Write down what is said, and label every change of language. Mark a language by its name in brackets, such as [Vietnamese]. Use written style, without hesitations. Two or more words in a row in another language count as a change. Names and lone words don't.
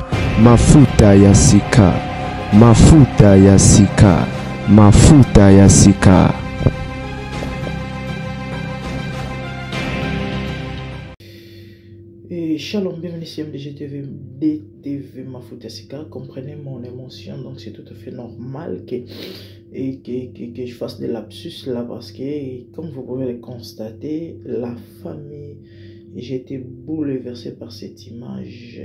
[French] Mafuta ya Sika, Mafuta ya Sika, Mafuta ya Sika. Et shalom, bienvenue sur MDG TV, DTV Mafuta ya Sika. Comprenez mon émotion, donc c'est tout à fait normal que je fasse des lapsus là parce que, comme vous pouvez le constater, la famille, j'ai été bouleversé par cette image.